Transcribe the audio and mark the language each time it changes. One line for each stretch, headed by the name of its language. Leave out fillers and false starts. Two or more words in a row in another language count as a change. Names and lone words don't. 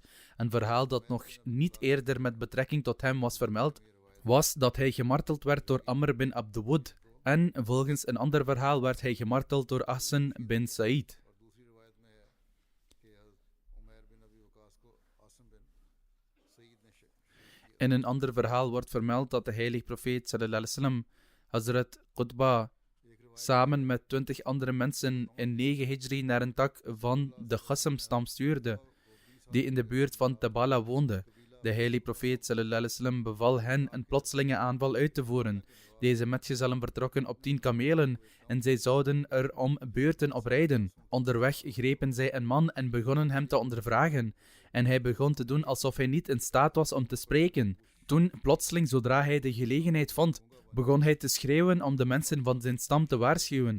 Dutch: Een verhaal dat nog niet eerder met betrekking tot hem was vermeld, was dat hij gemarteld werd door Amr bin Abd Wud en volgens een ander verhaal werd hij gemarteld door Ahsan bin Sa'id. In een ander verhaal wordt vermeld dat de heilige profeet
Arabic: صلى الله عليه وسلم
Dutch: Hazrat Qutba samen met 20 andere mensen in 9 Hijri naar een tak van de Qassam-stam stuurde, die in de buurt van Tabala woonde. De heilige profeet
Arabic: صلى الله عليه وسلم
Dutch: beval hen een plotselinge aanval uit te voeren. Deze metgezellen vertrokken op 10 kamelen en zij zouden er om beurten op rijden. Onderweg grepen zij een man en begonnen hem te ondervragen. En hij begon te doen alsof hij niet in staat was om te spreken. Toen, plotseling, zodra hij de gelegenheid vond, begon hij te schreeuwen om de mensen van zijn stam te waarschuwen.